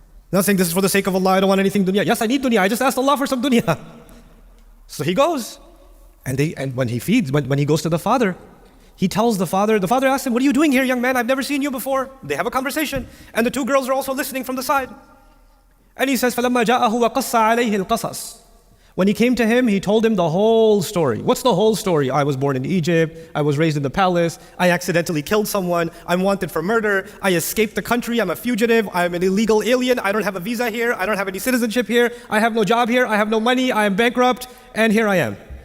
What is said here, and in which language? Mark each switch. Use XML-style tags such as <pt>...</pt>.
<en>Not saying this is for the sake of Allah, I don't want anything dunya. Yes, I need dunya, I just asked Allah for some dunya. So he goes. And when he goes to the father, he tells the father asks him, what are you doing here, young man? I've never seen you before. They have a conversation. And the two girls are also listening from the side. And he says,</en> <ar>فَلَمَّا جَاءَهُ وَقَصَّ عَلَيْهِ الْقَصَصِ.</ar> <en>When he came to him, he told him the whole story. What's the whole story? I was born in Egypt. I was raised in the palace. I accidentally killed someone. I'm wanted for murder. I escaped the country. I'm a fugitive. I'm an illegal alien. I don't have a visa here. I don't have any citizenship here. I have no job here. I have no money. I am bankrupt. And here I am.</en>